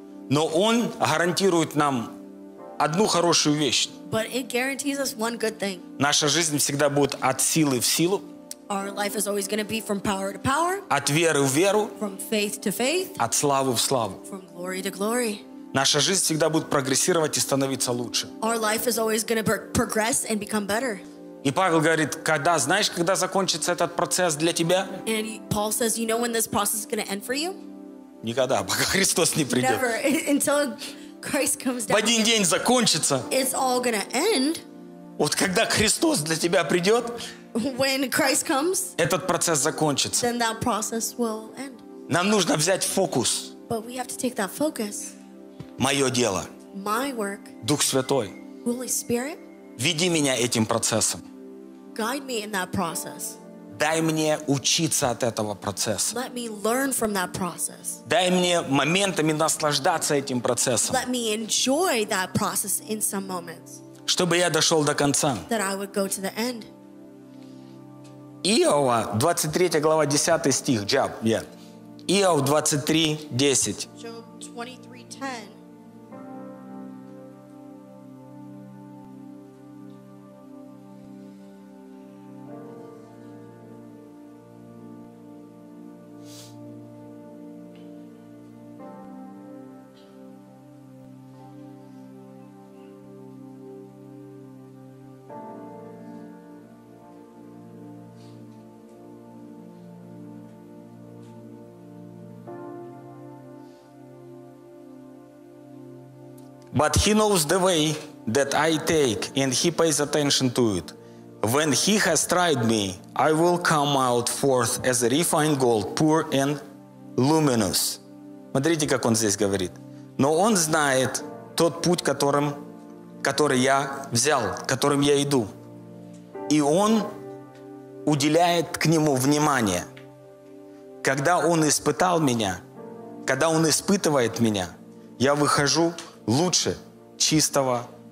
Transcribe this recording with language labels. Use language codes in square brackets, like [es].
[ru] Но он гарантирует нам одну хорошую вещь. [en] But it guarantees us one good thing. [ru] Наша жизнь всегда будет от силы в силу. [en] Our life is always going to be from power to power. [ru] От веры в веру. [en] From faith to faith. [ru] От славы в славу. [en] From glory to glory. [ru] Наша жизнь всегда будет прогрессировать и становиться лучше. [en] Our life is always going to progress and become better. [ru] И Павел говорит, когда, знаешь, когда закончится этот процесс для тебя? [en] And Paul says, you know when this process is going to end for you? [ru] Никогда, пока Христос не придет. [en] Never, until Christ comes down. [ru] В один день закончится. [en] It's all going to end. [ru] Вот когда Христос для тебя придет, [en] when Christ comes, [ru] этот процесс закончится. [en] Then that process will end. [ru] Нам нужно взять фокус. [en] But we have to take that focus. [ru] Мое дело. [en] My work. [ru] Дух Святой. [en] Holy Spirit. [ru] Веди меня этим процессом. [en] Guide me in that process. [ru] Дай мне учиться от этого процесса. [en] Let me learn from that process. [ru] Дай мне моментами наслаждаться этим процессом. [en] Let me enjoy that process in some moments. [ru] Чтобы я дошел до конца. [en] That I would go to the end. [ru] Иова, 23 глава, 10 стих. Job, yeah. Иов 23:10. [en] Job 23:10. Thank you. But he knows the way that I take, and he pays attention to it. When he has tried me, I will come out forth as a refined gold, pure and luminous. [ru] Смотрите, как он здесь говорит. Но он знает тот путь, которым, который я взял, которым я иду. И он уделяет к нему внимание. Когда он испытал меня, когда он испытывает меня, я выхожу лучше чистого.